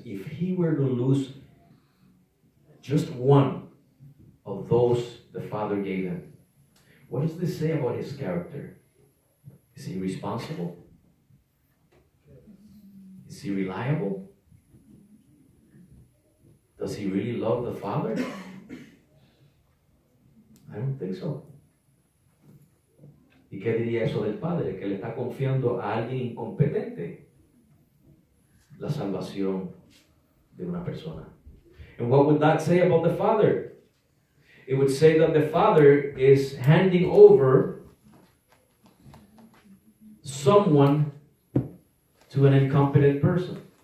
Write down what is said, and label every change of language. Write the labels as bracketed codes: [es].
[en] If He were to lose just one of those the Father gave Him, what does this say about His character? Is He responsible? Is He reliable? Does He really love the Father? I don't think so. [es] ¿Y qué diría eso del Padre? Que le está confiando a alguien incompetente la salvación de una persona. [en] And what would that say about the Father? It would say that the Father is handing over someone to an incompetent person.